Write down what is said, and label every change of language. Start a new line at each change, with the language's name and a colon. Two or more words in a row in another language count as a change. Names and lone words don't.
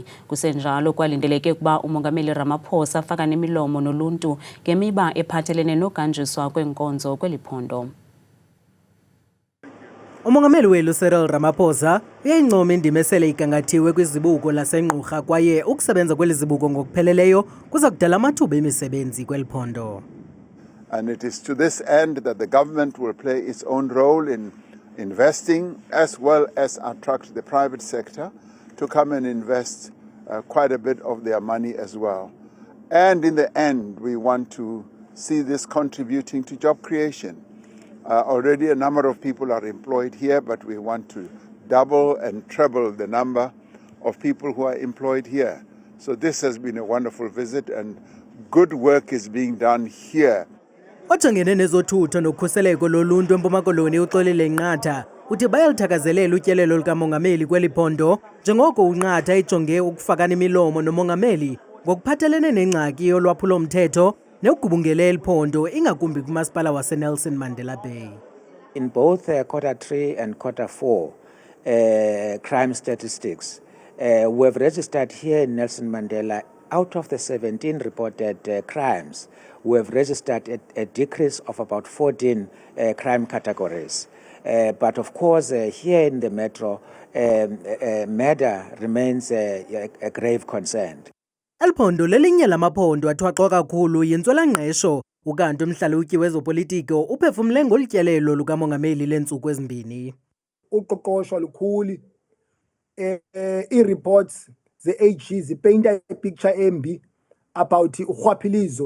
Xhosa: Kusenjalo kwalindeleke ukuba umongameli Ramaphosa afaka nemilomo noluntu ngemiba ephathelene noganjiswa kwenkonzo kweli phondo. Umongameli welu Cyril Ramaphosa uyayincoma indima esele igangathiwe kwizibuko lasenqurha kwaye ukusebenza kweli zibuko ngokupheleleyo kuza kudala amathuba emisebenzi kweli phondo.
English: And it is to this end that the government will play its own role in investing as well as attract the private sector to come and invest quite a bit of their money as well. And in the end, we want to see this contributing to job creation. Already a number of people are employed here, but we want to double and treble the number of people who are employed here. So this has been a wonderful visit and good work is being done here.
Xhosa: Ojongene nezothutho nokhuseleko loluntu eMpuma Koloni uxolile Nqatha uthi bayalithakazelela utyelelo likamongameli kweli phondo njengoko uNqatha ejonge ukufakana imilomo nomongameli ngokuphathelene nengxaki yolwaphulo-mthetho nekugubungele eliphondo ingakumbi kumasipala waseNelson Mandela Bay.
English: In both quarter 3 and quarter 4 crime statistics, we have registered here in Nelson Mandela, out of the 17 reported crimes, we have registered a decrease of about 14 crime categories. But of course, here in the metro, murder remains a grave concern.
Xhosa: Elphondo lelinye lamaphondo athwaxwa kakhulu yintswelangqesho ukanti umhlalutyi wezopolitiko uphefumle ngolutyelelo lukamongameli leentsuku ezimbini. Uqoqosho lukhulu i-reports ze-AG zipainta ipicture embi about urhwaphilizo.